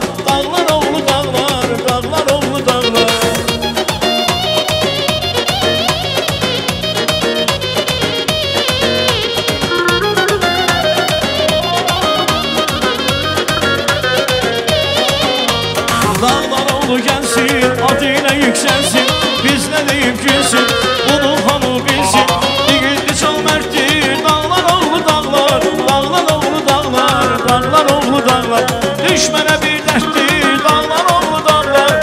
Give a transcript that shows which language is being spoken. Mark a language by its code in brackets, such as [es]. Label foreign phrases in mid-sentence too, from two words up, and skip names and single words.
[tr] Dağlar oğlu dağlar, dağlar oğlu dağlar. Dağlar oğlu gelsin, adıyla yükselsin. [az] Biz ne deyip gülsün, bunu hamı bilsin. [tr] Yiğitli çok merttir, dağlar oğlu dağlar. Dağlar oğlu dağlar, dağlar oğlu dağlar. Düşmene bir derttir, dağlar oğlu dağlar.